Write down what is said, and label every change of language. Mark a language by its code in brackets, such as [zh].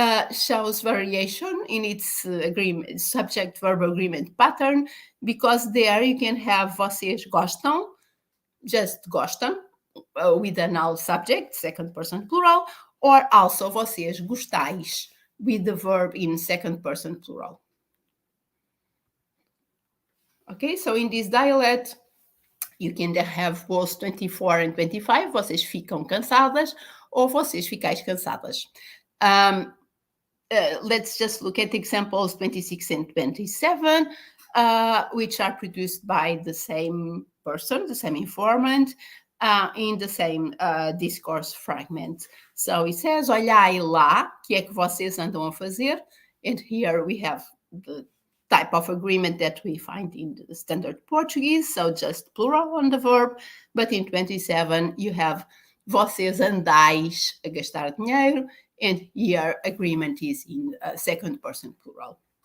[en] shows variation in its agreement, subject-verb agreement pattern, because there you can have [pt] vocês gostam, [en] just gostam, with a null subject, second person plural, or also [pt] vocês gostais, [en] with the verb in second person plural. Okay, so in this dialect, you can have both 24 and 25, [pt] vocês ficam cansadas, [en] or [pt] vocês ficais cansadas. [en] Let's just look at examples 26 and 27, which are produced by the same person, the same informant, in the same discourse fragment. So it says, [pt] olhai lá, que é que vocês andam a fazer? [en] And here we have the type of agreement that we find in the standard Portuguese, so just plural on the verb, but in 27 you have [pt] vocês andais a gastar dinheiro, [en] and here agreement is in second person plural.